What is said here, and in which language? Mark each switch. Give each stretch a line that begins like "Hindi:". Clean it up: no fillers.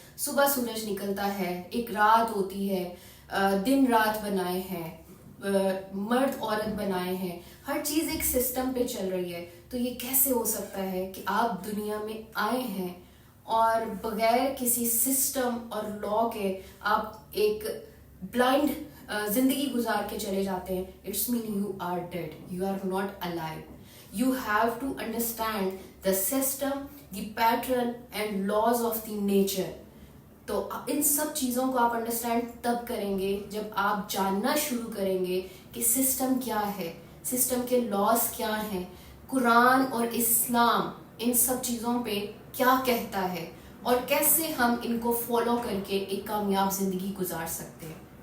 Urdu: صبح سورج نکلتا ہے، ایک رات ہوتی ہے، دن رات بنائے ہیں، مرد عورت بنائے ہیں، ہر چیز ایک سسٹم پہ چل رہی ہے. تو یہ کیسے ہو سکتا ہے کہ آپ دنیا میں آئے ہیں اور بغیر کسی سسٹم اور لا کے آپ ایک بلائنڈ زندگی گزار کے چلے جاتے ہیں؟
English: It's mean you are dead, you are not alive. You have to understand the system, the pattern and laws of the nature.
Urdu: تو ان سب چیزوں کو آپ انڈرسٹینڈ تب کریں گے جب آپ جاننا شروع کریں گے کہ سسٹم کیا ہے، سسٹم کے لاز کیا ہیں، قرآن اور اسلام ان سب چیزوں پہ کیا کہتا ہے، اور کیسے ہم ان کو فالو کر کے ایک کامیاب زندگی گزار سکتے ہیں.